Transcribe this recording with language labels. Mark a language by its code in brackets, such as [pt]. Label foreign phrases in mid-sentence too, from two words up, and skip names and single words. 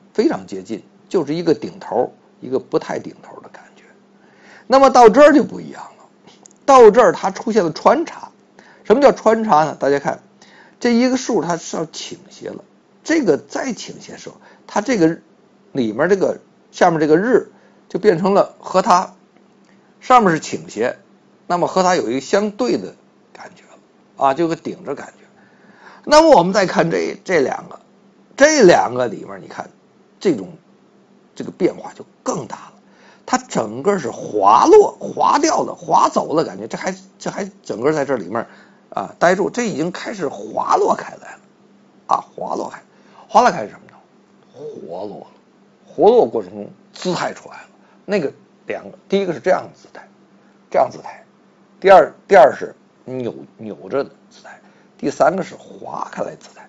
[zh] 非常接近，就是一個頂頭，一個不太頂頭的感覺。那麼到這兒就不一樣了，到這兒它出現了穿插。什麼叫穿插呢？大家看，這一個數它是要傾斜了，這個再傾斜的時候，它這個裡面這個下面這個日就變成了和它上面是傾斜，那麼和它有一個相對的感覺了啊，就个頂着感觉。那麼我們再看這2個，這2個裡面你看這個變化就更大了，它整個是滑落、滑掉了、滑走了感覺，這還整個在這裡面啊待住，這已經開始滑落開來了啊，滑落開是什麼呢？活絡了，活絡過程中姿態出來了。那個2個，第一個是這樣的姿態，這樣姿態；第二是扭着的姿態；第3個是滑開來姿態。